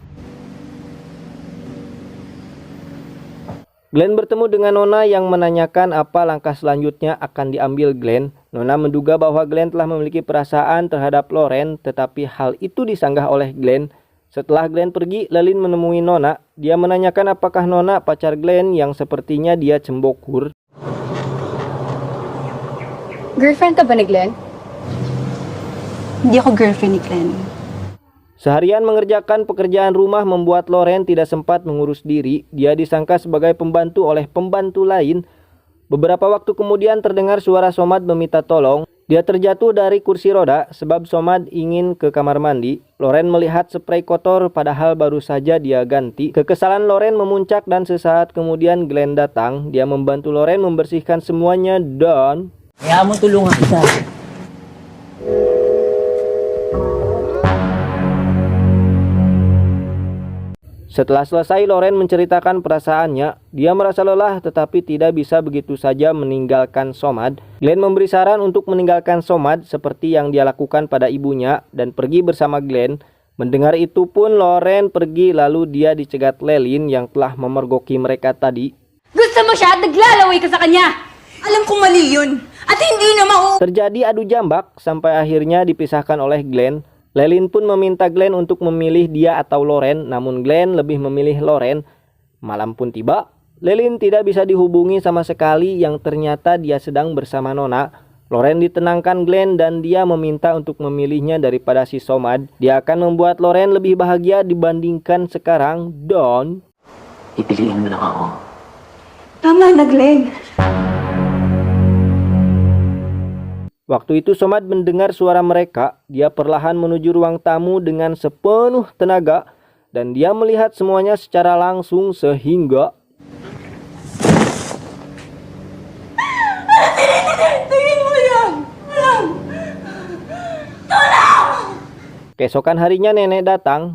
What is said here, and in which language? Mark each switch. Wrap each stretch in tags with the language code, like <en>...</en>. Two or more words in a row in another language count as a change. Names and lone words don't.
<id>Glenn bertemu dengan Nona yang menanyakan apa langkah selanjutnya akan diambil Glenn. Nona menduga bahwa Glenn telah memiliki perasaan terhadap Loren, tetapi hal itu disanggah oleh Glenn. Setelah Glenn pergi, Lelin menemui Nona. Dia menanyakan apakah Nona pacar Glenn yang sepertinya dia cembokur.</id> <tl>Girlfriend ka ba ni Glenn? Hindi ako girlfriend ni Glenn.</tl> <id>Seharian mengerjakan pekerjaan rumah membuat Loren tidak sempat mengurus diri. Dia disangka sebagai pembantu oleh pembantu lain. Beberapa waktu kemudian terdengar suara Somad meminta tolong. Dia terjatuh dari kursi roda sebab Somad ingin ke kamar mandi. Loren melihat spray kotor padahal baru saja dia ganti. Kekesalan Loren memuncak dan sesaat kemudian Glenn datang. Dia membantu Loren membersihkan semuanya dan</id> <tl>Kaya mo tulungan kita.</tl> <id>setelah selesai Loren menceritakan perasaannya. Dia merasa lelah tetapi tidak bisa begitu saja meninggalkan Somad. Glenn memberi saran untuk meninggalkan Somad seperti yang dia lakukan pada ibunya dan pergi bersama Glenn. Mendengar itu pun Loren pergi lalu dia dicegat Lelin yang telah memergoki mereka tadi.</id> <tl>Gusto mo siya at naglalaway ka sa kanya! Alam kong mali yun. At hindi na</tl> <id>Terjadi adu jambak sampai akhirnya dipisahkan oleh Glenn. Lelin pun meminta Glenn untuk memilih dia atau Loren, namun Glenn lebih memilih Loren. Malam pun tiba, Lelin tidak bisa dihubungi sama sekali yang ternyata dia sedang bersama Nona. Loren ditenangkan Glenn dan dia meminta untuk memilihnya daripada si Somad. Dia akan membuat Loren lebih bahagia dibandingkan sekarang dan</id> <tl>Pipiliin mo lang ako. Tama na, Glenn.</tl> <id>waktu itu Somad mendengar suara mereka. Dia perlahan menuju ruang tamu dengan sepenuh tenaga dan dia melihat semuanya secara langsung sehingga keesokan harinya nenek datang.</id>